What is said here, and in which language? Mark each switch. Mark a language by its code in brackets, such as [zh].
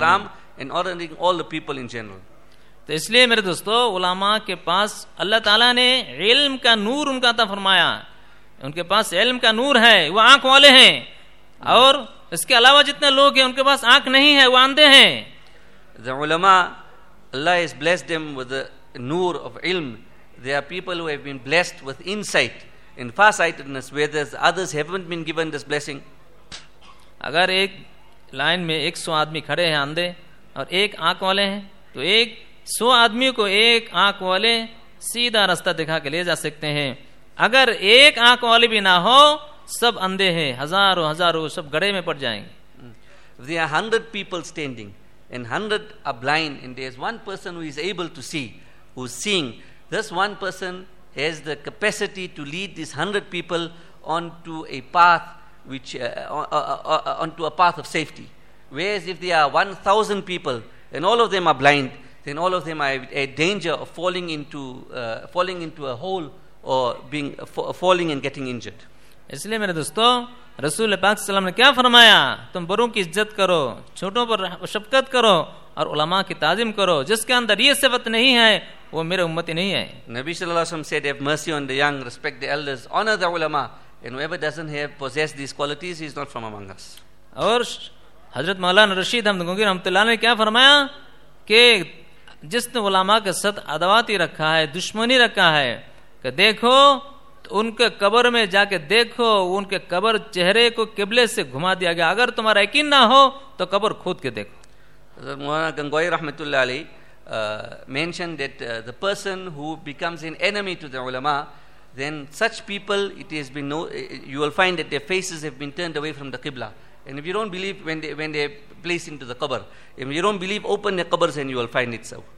[en] Ikram and honoring all the people in general. [hi] So, इसलिए मेरे दोस्तों, उलामा के पास अल्लाह ताला ने इल्म का नूर उनका ता फरमाया. उनके पास इल्म का नूर है, वो आँख वाले हैं. और इसके अलावा जितने लोग हैं, उनके पास आँख नहीं है, वो अंधे हैं. [en] The ulama, Allah has blessed them with the nur of ilm. They are people who have been blessed with insight. In farsightedness, whereas others haven't been given this blessing. [hi] अगर एक लाइन में 100 आदमी खड़े हैं अंधे और एक आंख वाले हैं तो एक 100 आदमी को एक आंख वाले सीधा रास्ता दिखा के ले जा सकते हैं अगर एक आंख वाले भी ना हो सब अंधे हैं हजारों हजारों सब गड़े में पड़ जाएंगे [en] 100 people standing and 100 are blind and there is one person who is able to see who's seeing this one person has the capacity to lead these 100 people onto a path which onto a path of safety. Whereas if there are 1,000 people and all of them are blind, then all of them are in danger of falling into a hole or being falling and getting injured. [hi] इसलिए मेरे दोस्तों, रसूल पाक सल्लम ने क्या फरमाया? तुम बड़ों की इज्जत करो, छोटों पर शफकत करो और उलमा की ताजिम करो. जिसके अंदर ये सिफत नहीं है वो मेरे उम्मत ही नहीं है. [en] नबी सल्लल्लाहु अलैहि वसल्लम said, have mercy on the young, respect the elders, honor the ulama, and whoever doesn't have possess these qualities is not from among us. [hi] और हजरत मौलाना रशीद अहमद गंगी रहमतुल्लाह ने क्या फरमाया कि जिसने उलमा के साथ अदावती रखा है, दुश्मनी रखा है, कि देखो उनके कब्र में जाके देखो, उनके कब्र चेहरे को किबले से घुमा दिया गया. अगर तुम्हारा यकीन ना हो तो कब्र खोद के देखो. [en] Hazrat Mawlana Gangohi rahmatullah ali mentioned that the person who becomes an enemy to the ulama, then such people, it has been no, you will find that their faces have been turned away from the qibla. And if you don't believe when they place into the qabr, if you don't believe, open the qabrs and you will find it so.